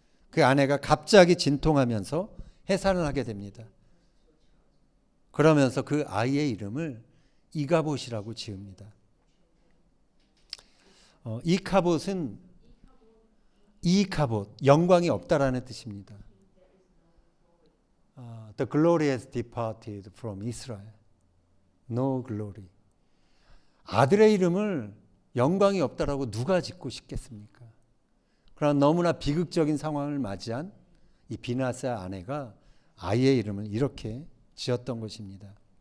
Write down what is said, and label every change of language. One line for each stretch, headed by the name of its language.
Korean: 그 아내가 갑자기 진통하면서 해산을 하게 됩니다. 그러면서 그 아이의 이름을 이가봇이라고 지읍니다. 이카봇은 영광이 없다라는 뜻입니다.
English: The glory has departed from Israel. No glory.
Korean: 아들의 이름을 영광이 없다라고 누가 짓고 싶겠습니까? 그러나 너무나 비극적인 상황을 맞이한 이 비느하스의 아내가 아이의 이름을 이렇게 지었던 것입니다.